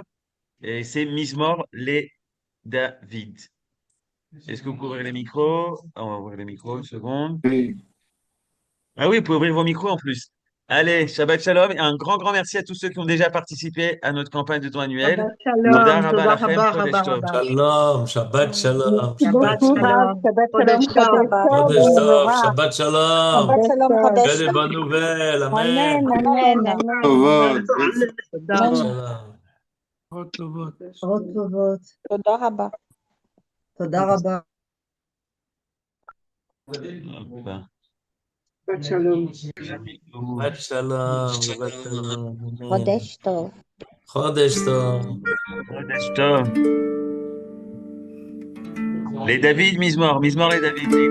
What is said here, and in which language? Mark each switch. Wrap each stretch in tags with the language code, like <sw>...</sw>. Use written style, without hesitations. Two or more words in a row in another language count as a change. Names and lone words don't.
<fr>Et c'est Mizmor les David. Est-ce que vous pouvez ouvrir les micros? Ah, on va ouvrir les micros, une seconde. Ah oui, vous pouvez ouvrir vos micros en plus. Allez,</fr> <he>שבת שלום</he> <fr>et un grand merci à tous ceux qui ont déjà participé à notre campagne de don annuel.</fr> <he>Shabbat Toda shalom, Rabba Toda Lachem, rabba, Chodesh rabba, Tov. rabba. שלום, שבת שלום,</he> <fr>Merci</fr> <he>Shabbat</he> <fr>beaucoup,</fr> <he>Shabbat Rav. shalom, שבת שלום, Chodesh Chodesh Tov, Tov, חודש טוב, Mevorach. שבת שלום. Shabbat Chodesh Shalom, Tov.</he> <fr>Que</fr> <he>Chodesh</he> <fr>des</fr> <he>Tov.</he> <fr>bonnes nouvelles,</fr> <he>Amen, Amen. amen, Amen, amen. אמן. תודה Shabbat Amen. rabba. Shalom. Retovot. תודה רבה. תודה רבה.</he> <fr>Hop.</fr> <he>שבת שלום. שבת שלום, שבת שלום, אמן. חודש טוב. חודש טוב. חודש טוב.</he> <fr>Les David, Mizmor, Mizmor et David.</fr>